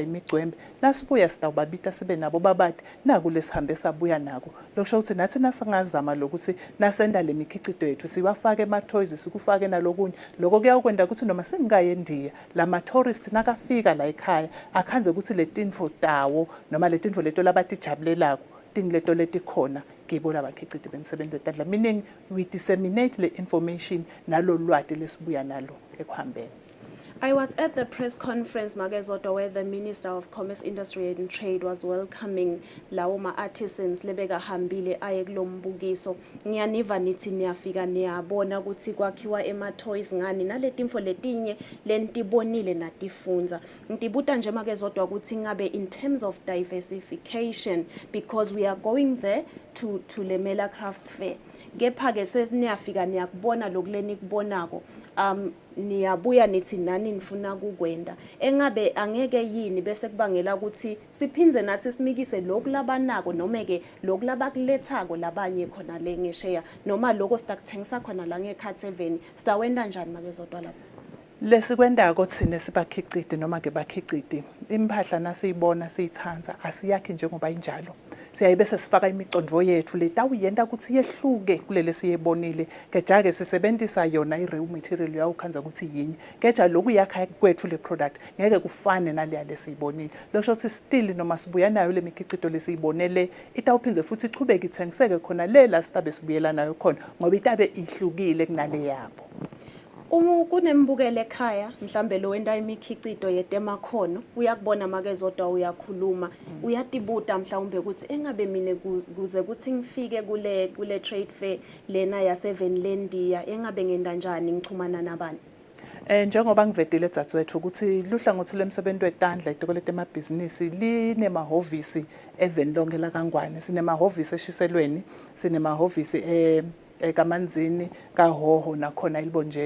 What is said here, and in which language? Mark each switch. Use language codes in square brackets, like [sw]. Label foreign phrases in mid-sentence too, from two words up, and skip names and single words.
[ss] imigcwembe nasibuya sitawubabita sibe nabo babadi naku lesihambe sabuya nako lokusho ukuthi nathi nasingazama lokuthi nasenda le mikhicito yethu siwafake ema toys sikufake nalokunye lokho kuyakwenda ukuthi noma singikaye eNdiya lama tourist nakafika la ekhaya akhanze ukuthi letinfo tawo noma letinfo leto labatijabulelako tingileto letikhona kibo labakhiciti bemsebenzi wetandla [en] meaning we disseminate [ss] le information nalo lwati lesibuya nalo ekuhambeni. [en] I was at the press conference Magezoto where the Minister of Commerce, Industry and Trade was welcoming [ss] lawo ma-artisans lebeka hambile aye kulombukiso. Ngiyaniva nithi niyafika niyabona ukuthi kwakhiwa ema-toys ngani naletinfo letinye lentibonile natifunza. Ngibuta nje Magezoto ukuthi ngabe [en] in terms of diversification because we are going there to Lemela Crafts Fair. [ss] Kepha ke sesiniyafika niyakubona lokuleni kubonako niyabuya nithi nani nifuna kukwenda engabe angeke yini bese kubangela ukuthi siphindze nathi simikise lokulabanako noma ke lokulabakulethako labanye khona le ngesheya noma lokho sitakuthengisa khona la ngeKhatheveni sitawenda njani Makezodwa lapho lesikwendako thina sibakhiciti noma ke bakhiciti impahla nasiyibona siyithanza asiyakhi njengoba injalo siyayibese sifaka imicondvo yethu letawuyenda ukuthi yehluke kulele siyebonile kejake sisebenzisa yona i-raw material yawukhanza ukuthi yinye keja lokhu yakha kwethu le product ngeke kufane naleya lesiyibonile lokho ukuthi still noma sibuya nayo le mikhicito lesiyibonele itawuphindze futhi ichubeke ithengiseke khona lela sitabe sibuyela nayo khona ngoba itabe ihlukile kunale yabo. Uma kunembukelo ekhaya mhlambe lo wenda imikhicido yetemakhono uyakubona make Zodwa uyakhuluma uyatibuta mhlawumbe ukuthi engabe mina kuze kuthi ngifike kule [en] trade fair [ss] lena yaseVenlandia engabe ngenda kanjani ngichumana nabani. Njengoba ngivedile edzadzewethu ukuthi luhlangothi lwemsebenzi wetandla itiko letemabhizinisi linemahhovisi eveni lonke laKangwane. Sinemahhovisi eShiselweni, sinemahhovisi kaManzini, kaHoho nakhona eLibonjeni.